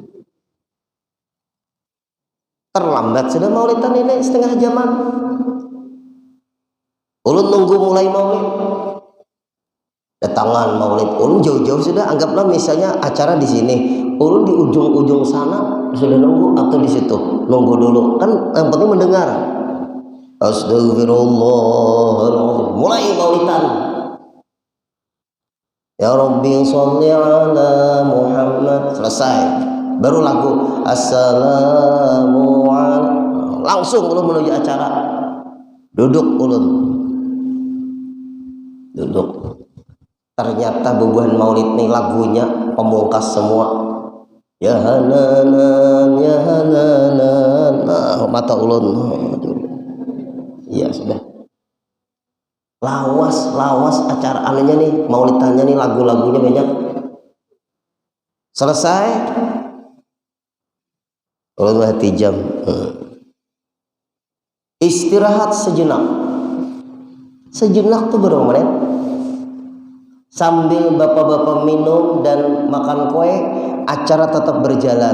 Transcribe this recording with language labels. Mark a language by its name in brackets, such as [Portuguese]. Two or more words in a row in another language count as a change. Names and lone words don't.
[Banjar] Ya. terlambat sudah maulidan ini setengah jaman. Ulun nunggu mulai maulid, datangan maulid ulun jauh-jauh sudah, anggaplah misalnya acara di sini, ulun di ujung-ujung sana sudah nunggu, atau di situ nunggu dulu, kan yang penting mendengar. Astagfirullahaladzim, mulai maulidan. [Arabic] يا رب صل على محمد, [Banjar] selesai, baru lagu Assalamualaikum, langsung ulun menuju acara, duduk ulun, duduk. Ternyata bebuhan maulid nih lagunya pemungkas semua. [Arabic] يا حنانا، يا حنانا. [Banjar] Nah, mata ulun. Iya sudah. Lawas acara anunya nih, maulidannya nih, lagu-lagunya banyak. Selesai. Ulun hati jam. [Indonesian] Istirahat sejenak. Sejenak tuh berapa menit? Sambil bapak-bapak minum dan makan kue, acara tetap berjalan.